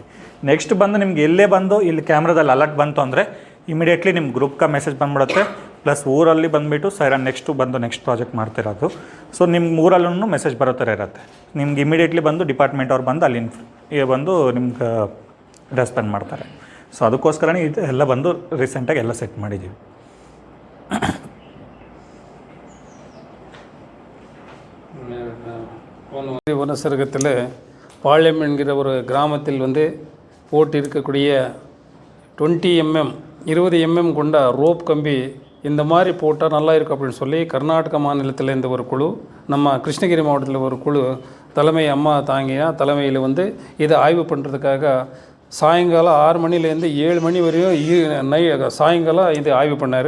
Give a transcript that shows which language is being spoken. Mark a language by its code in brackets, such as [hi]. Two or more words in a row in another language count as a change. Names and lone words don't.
[kn] ನೆಕ್ಸ್ಟ್ ಬಂದು ನಿಮ್ಗೆ ಎಲ್ಲೇ ಬಂದು ಇಲ್ಲಿ ಕ್ಯಾಮ್ರಾದಲ್ಲಿ ಅಲರ್ಟ್ ಬಂತು ಅಂದರೆ ಇಮಿಡಿಯೇಟ್ಲಿ ನಿಮ್ಮ ಗ್ರೂಪ್ಗೆ ಮೆಸೇಜ್ ಬಂದ್ಬಿಡುತ್ತೆ. ಪ್ಲಸ್ ಊರಲ್ಲಿ ಬಂದುಬಿಟ್ಟು ಸೈರನ್ [en] next project [kn] ಮಾಡ್ತಿರೋದು. ಸೊ ನಿಮ್ಮ ಊರಲ್ಲೂ ಮೆಸೇಜ್ ಬರೋ ಥರ ಇರುತ್ತೆ. ನಿಮ್ಗೆ ಇಮಿಡಿಯೇಟ್ಲಿ ಬಂದು ಡಿಪಾರ್ಟ್ಮೆಂಟ್ ಅವ್ರು ಬಂದು ಅಲ್ಲಿ ಬಂದು ನಿಮ್ಗೆ ರೆಸ್ಪಾಂಡ್ ಮಾಡ್ತಾರೆ. ಸೊ ಅದಕ್ಕೋಸ್ಕರನೇ ಇದು ಎಲ್ಲ ಬಂದು ರೀಸೆಂಟಾಗಿ ಎಲ್ಲ ಸೆಟ್ ಮಾಡಿದ್ದೀವಿ. [ta] வனசரகத்தில் பாளையம் என்கிற ஒரு கிராமத்தில் வந்து போட்டு இருக்கக்கூடிய 20 mm 20 mm கொண்ட ரோப் கம்பி இந்த மாதிரி போட்டால் நல்லா இருக்கும் அப்படின்னு சொல்லி கர்நாடக மாநிலத்தில் இந்த ஒரு குழு, நம்ம கிருஷ்ணகிரி மாவட்டத்தில் ஒரு குழு தலைமை அம்மா தாங்கியா தலைமையில் வந்து இதை ஆய்வு பண்ணுறதுக்காக சாயங்காலம் 6 மணிலேருந்து 7 மணி வரையும் சாயங்காலம் இது ஆய்வு பண்ணார்.